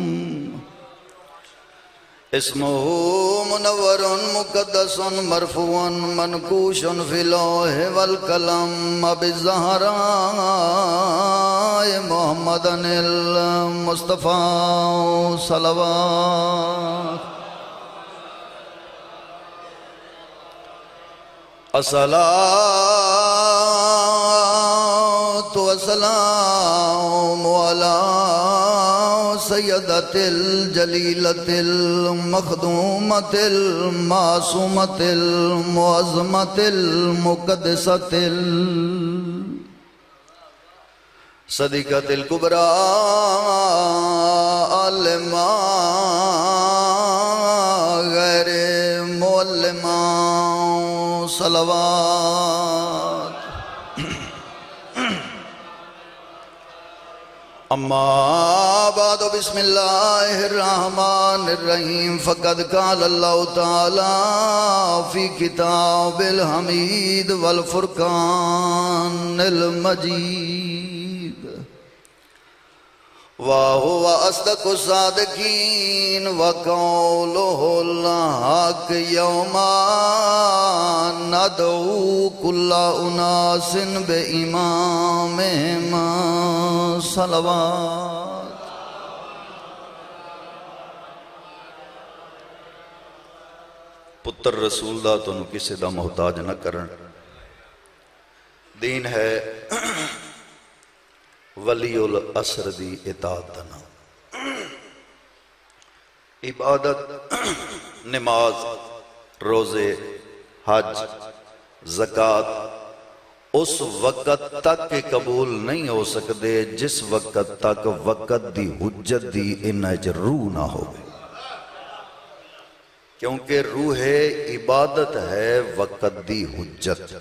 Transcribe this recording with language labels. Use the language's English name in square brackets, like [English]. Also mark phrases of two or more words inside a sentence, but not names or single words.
[Arabic] اسمه منور مقدس مرفوع منقوش في اللوح والقلم بالزهراء محمد المصطفى. صلوات الصلاة والسلام على سیدت الجلیلت المخدومت المعصومت المعظمت المقدست صدیقت الکبریٰ علماء صلوات اما بعد بسم اللہ الرحمن الرحیم فقد قال اللہ تعالی فی کتاب الحمید والفرقان المجید وَهُوَ أَصْدَقُ الصَّادِقِينَ وَقَوْلُهُ الْحَقُّ يَوْمَ نَدْعُو كُلَّ أُنَاسٍ بِإِمَامِهِمْ [Punjabi] صلوات پتر رسول دا تنو کسی دا محتاج نہ کرن دین ہے [Arabic] ولی الاسر [Punjabi] دی اطاعت دنا عبادت نماز روزے حج زکوٰۃ اس وقت تک کے قبول نہیں ہو سکتے جس وقت تک وقت دی حجت دی انج روح نہ ہو کیونکہ روح عبادت ہے وقت دی حجت